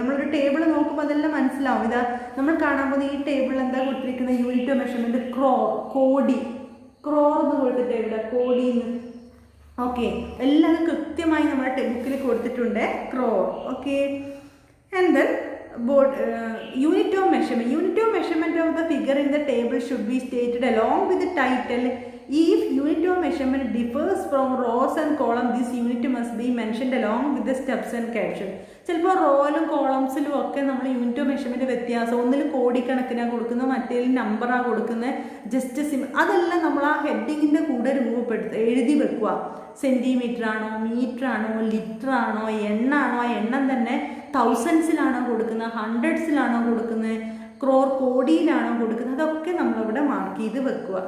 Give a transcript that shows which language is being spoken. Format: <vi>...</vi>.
<ml>നമ്മളൊരു ടേബിൾ നോക്കുമ്പോൾ അതെല്ലാം മനസ്സിലാവും. ഇതാ നമ്മൾ കാണാൻ പോകുന്ന ഈ ടേബിളിൽ എന്താ കൊടുത്തിരിക്കുന്നത്, യൂണിറ്റ് ഓഫ് മെഷർമെൻറ്റ് കോടി, ക്രോർ എന്ന് കൊടുത്തിട്ട് ഇവിടെ കോടിന്ന്. ഓക്കെ, എല്ലാം കൃത്യമായി നമ്മുടെ ബുക്കിൽ കൊടുത്തിട്ടുണ്ട്, crore. Okay,</ml> <en>And then unit of measurement of the figure in the table should be stated along with the title. If unit of measurement differs from rows and columns, this unit must be mentioned along with the steps and caption.</en> <ml>ചിലപ്പോൾ റോയിലും കോളംസിലും ഒക്കെ നമ്മൾ unit of measurement വ്യത്യാസം, ഒന്നിൽ കോടിക്കണക്കിനാണ് കൊടുക്കുന്നത്, മറ്റേതിൽ നമ്പറാണ് കൊടുക്കുന്നത്, just അതെല്ലാം നമ്മൾ ആ ഹെഡിങ്ങിൻ്റെ കൂടെ എഴുതി വെക്കുക. സെൻറ്റിമീറ്റർ ആണോ, മീറ്റർ ആണോ, ലിറ്റർ ആണോ, എണ്ണാണോ, ആ എണ്ണം തന്നെ തൗസൻഡ്സിലാണോ കൊടുക്കുന്നത്, ഹൺഡ്രഡ്സിലാണോ കൊടുക്കുന്നത്, കോടിയിലാണോ കൊടുക്കുന്നത്, അതൊക്കെ നമ്മളിവിടെ മാർക്ക് ചെയ്ത് വെക്കുക.</ml>